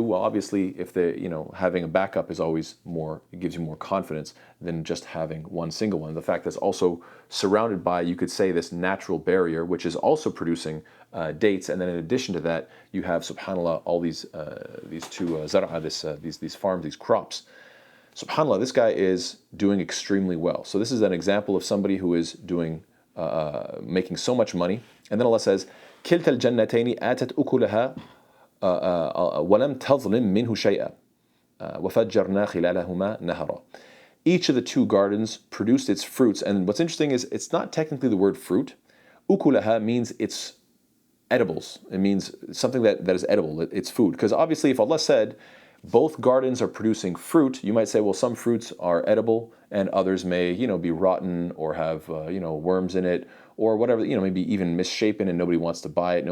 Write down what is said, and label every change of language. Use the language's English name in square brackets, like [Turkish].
[English] Well, obviously, if having a backup is always more, it gives you more confidence than just having one single one. The fact that it's also surrounded by, you could say, this natural barrier, which is also producing dates, and then in addition to that, you have, subhanAllah, all these 2 zar'a, these farms, these crops. SubhanAllah, this guy is doing extremely well. So this is an example of somebody who is making so much money. [Arabic] And then Allah says, كلتا الجنتين آتت أكلها ولم تظلم منه شيئا وفجرنا خلالهما نهرا. [English] Each of the 2 gardens produced its fruits. And what's interesting is it's not technically the word fruit. Ukulaha means it's edibles. It means something that is edible. It's food. Because obviously, if Allah said both gardens are producing fruit, you might say, well, some fruits are edible and others may, be rotten or have, worms in it, or whatever, maybe even misshapen and nobody wants to buy it.